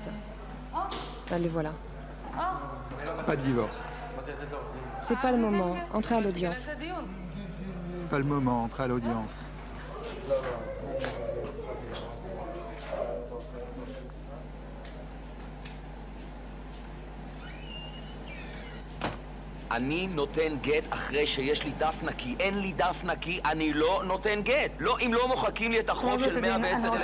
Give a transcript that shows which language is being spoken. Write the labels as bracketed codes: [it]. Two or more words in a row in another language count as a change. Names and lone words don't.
[fr] Ah, le voilà. Pas de divorce. C'est pas le moment. Entrez à l'audience. Pas le moment, entrez à l'audience. [he] אני נותן גט אחרי שיש לי דף נקי. אין לי דף נקי, אני לא נותן גט. לא, אם לא מוחקים לי את החוב של 110,000 דולר.